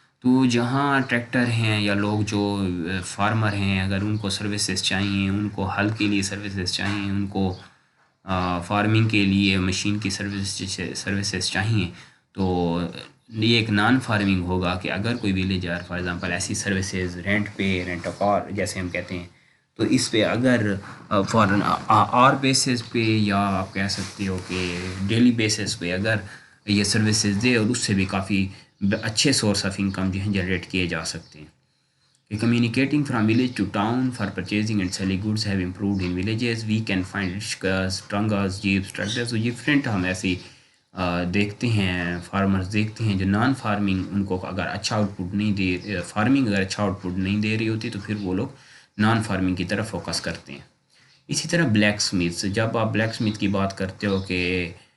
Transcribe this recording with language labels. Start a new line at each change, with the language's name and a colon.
Hindi: तो जहाँ ट्रैक्टर हैं या लोग जो फार्मर हैं, अगर उनको सर्विसेज चाहिए, उनको हल के लिए सर्विसेज चाहिए, उनको फार्मिंग के लिए मशीन की सर्विसेज चाहिए, तो ये एक नॉन फार्मिंग होगा कि अगर कोई विलेजर फॉर एग्जांपल ऐसी सर्विसेज रेंट पे, रेंट ऑफ आर जैसे हम कहते हैं, तो इस पे अगर फॉर आर बेसिस पे, या आप कह सकते हो कि डेली बेसिस पे अगर ये सर्विसेज दे, और उससे भी काफ़ी अच्छे सोर्स ऑफ इनकम जो हैं जनरेट किए जा सकते हैं।
English: Communicating from village to town for purchasing and selling goods have improved in villages. We can find rickshaws, trangas, jeeps, tractors.
Hindi: तो डिफरेंट हम ऐसे देखते हैं, फार्मर्स देखते हैं जो नॉन फार्मिंग, उनको अगर अच्छा आउटपुट नहीं दे, फार्मिंग अगर अच्छा आउटपुट नहीं दे रही होती तो फिर वो लोग नॉन फार्मिंग की तरफ फोकस करते हैं। इसी तरह ब्लैक स्मिथ्स, जब आप ब्लैक स्मिथ की बात करते हो कि